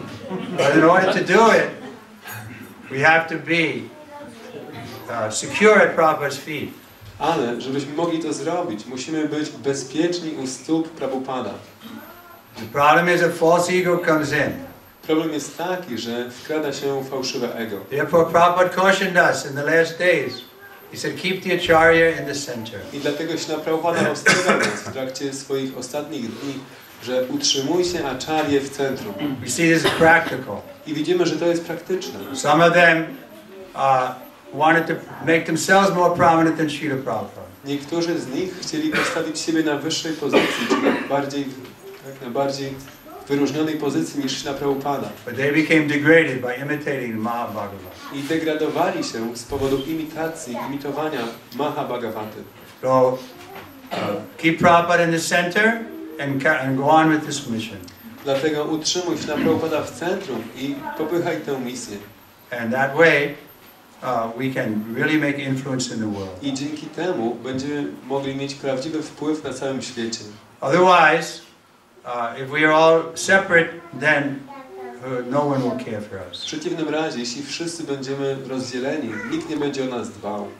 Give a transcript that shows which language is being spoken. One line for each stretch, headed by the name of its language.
English: But in order to do it, we have to be secure at Prabhupada's feet.
Polish: Ale żebyśmy mogli to zrobić, musimy być bezpieczni u stóp Prabhupada.
English: The problem is a false ego comes in.
Polish: Problem jest taki, że wkrada się fałszywe ego.
English: Therefore Prabhupada cautioned us in the last days. He said, keep the acharya in the center.
Polish: I dlatego Śrila Prabhupada ostrzegał nas w trakcie swoich ostatnich dni, że utrzymujcie acharyę w centrum.
English: We see this as practical.
Polish: I widzimy, że to jest praktyczne.
English: Some of them wanted to make themselves more prominent than Srila Prabhupada.
Polish: Niektórzy z nich chcieli postawić siebie na wyższej pozycji, czy na bardziej wyróżnionej pozycji niż Śrila Prabhupada.
English: But they became degraded by imitating the Mahabhagavata.
Polish: I degradowali się z powodu imitowania Mahabhagavaty.
English: So keep Prabhupada in the center and go on with this mission.
Polish: Dlatego utrzymuj Śrila Prabhupada w centrum i popychaj tę misję.
English: And that way we can really make influence in the world.
Polish: I dzięki temu będziemy mogli mieć prawdziwy wpływ na całym świecie.
English: Otherwise, if we are all separate, then no one will care for us.
Polish: W przeciwnym razie, jeśli wszyscy będziemy rozdzieleni, nikt nie będzie o nas dbał.